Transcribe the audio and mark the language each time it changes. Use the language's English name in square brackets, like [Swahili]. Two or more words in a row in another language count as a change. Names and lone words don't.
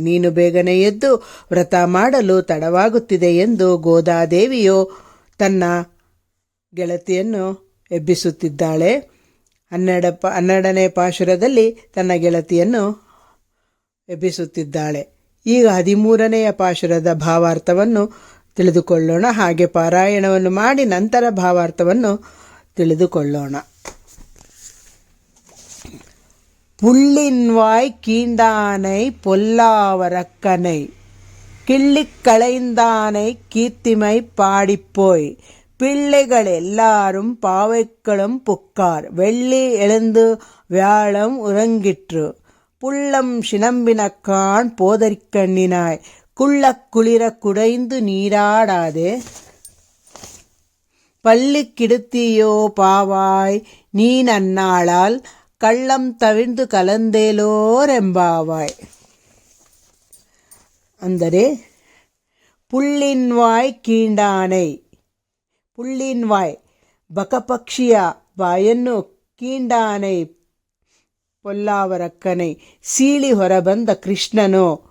[Kannada] ನೀನು ಬೇಗನೆ ಎದ್ದು ವ್ರತ ಮಾಡಲು ತಡವಾಗುತ್ತಿದೆ ಎಂದು ಗೋದಾದೇವಿಯು ತನ್ನ ಗೆಳತಿಯನ್ನು ಎಬ್ಬಿಸುತ್ತಿದ್ದಾಳೆ. 12ನೇ ಪಾಶುರದಲ್ಲಿ ತನ್ನ ಗೆಳತಿಯನ್ನು ಎಬ್ಬಿಸುತ್ತಿದ್ದಾಳೆ. ಈಗ 13ನೇ ಪಾಶುರದ ಭಾವಾರ್ಥವನ್ನು ತಿಳಿದುಕೊಳ್ಳೋಣ. ಹಾಗೆ ಪಾರಾಯಣವನ್ನು ಮಾಡಿ ನಂತರ ಭಾವಾರ್ಥವನ್ನು ತಿಳಿದುಕೊಳ್ಳೋಣ. [Tamil] புள்ளின்வாய் கீண்டானை பொல்லாவரக்கனை கிள்ளிக்களைந்தானை கீர்த்திமை பாடிப்போய். பிள்ளைகள் எல்லாரும் பாவைக்களும் புக்கார். வெள்ளி எழுந்து வியாழம் உறங்கிற்று. புள்ளம் சினம்பினக்கான் போதரிக்கண்ணினாய். குள்ளக் குளிர குடைந்து நீராடாதே. பள்ளி கிடுத்தியோ பாவாய் நீ நன்னாளால். கள்ளம் தவிர்ந்து கலந்தேலோரெம்பாவாய். [Kannada] ಅಂದರೆ [Tamil] புள்ளின்வாய் கீண்டானை, [Kannada] ಪುಳ್ಳಿನ್ವಾಯ್ ಬಕಪಕ್ಷಿಯ ಬಾಯನ್ನು, [Tamil] கீண்டானை பொல்லாவரக்கனை [Kannada] ಸೀಳಿ ಹೊರಬಂದ ಕೃಷ್ಣನು,